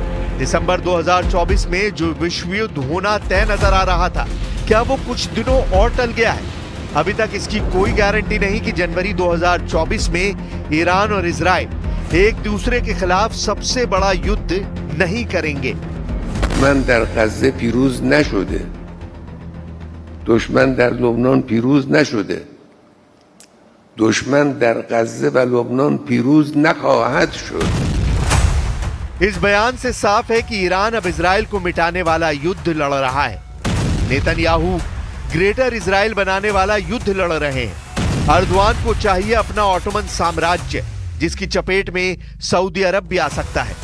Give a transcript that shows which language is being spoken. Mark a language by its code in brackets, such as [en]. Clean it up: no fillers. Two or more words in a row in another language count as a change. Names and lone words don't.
[hi] दिसंबर 2024 में जो विश्व युद्ध होना तय नजर आ रहा था, क्या वो कुछ दिनों और टल गया है? अभी तक इसकी कोई गारंटी नहीं कि जनवरी 2024 में ईरान और इजराइल एक दूसरे के खिलाफ सबसे बड़ा युद्ध नहीं करेंगे। [fa] दुश्मन در غزه پیروز نشده. دشمن در لبنان پیروز نشده. دشمن در غزه و لبنان پیروز نخواهد شد. [hi] इस बयान से साफ है कि ईरान अब इजराइल को मिटाने वाला युद्ध लड़ रहा है। नेतन्याहू ग्रेटर इजराइल बनाने वाला युद्ध लड़ रहे हैं। अर्दवान को चाहिए अपना ऑटोमन साम्राज्य, जिसकी चपेट में सऊदी अरब भी आ सकता है।